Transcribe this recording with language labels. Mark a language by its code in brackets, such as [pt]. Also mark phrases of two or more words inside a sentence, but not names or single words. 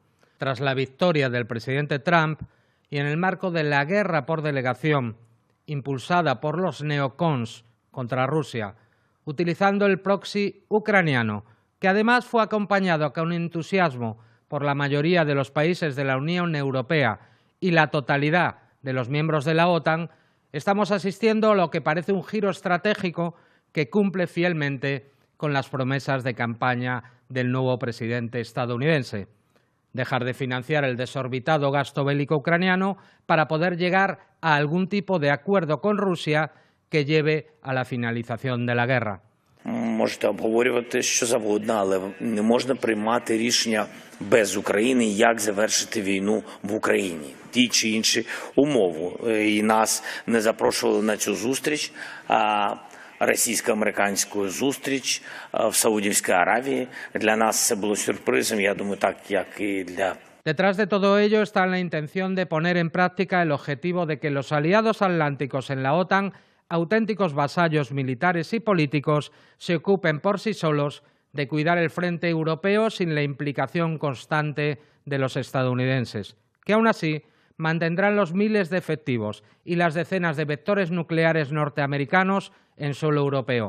[es] Tras la victoria del presidente Trump y en el marco de la guerra por delegación impulsada por los neocons contra Rusia, utilizando el proxy ucraniano, que además fue acompañado con entusiasmo por la mayoría de los países de la Unión Europea y la totalidad de los miembros de la OTAN, estamos asistiendo a lo que parece un giro estratégico que cumple fielmente con las promesas de campaña del nuevo presidente estadounidense. Dejar de financiar el desorbitado gasto bélico ucraniano para poder llegar a algún tipo de acuerdo con Rusia que lleve a la finalización de la guerra. [uk] Можете обговорювати що завгодно, але не можна приймати рішення без України, як завершити війну в Україні. Ті чи інші умови. І нас не запрошували на цю зустріч, російсько-американську зустріч в Саудівській Аравії. Для нас це було сюрпризом, я думаю, так, як і для... [es] Detrás de todo ello está la intención de poner en práctica el objetivo de que los aliados atlánticos en la OTAN, auténticos vasallos militares y políticos, se ocupen por sí solos de cuidar el frente europeo sin la implicación constante de los estadounidenses, que aún así mantendrán los miles de efectivos y las decenas de vectores nucleares norteamericanos en suelo europeo.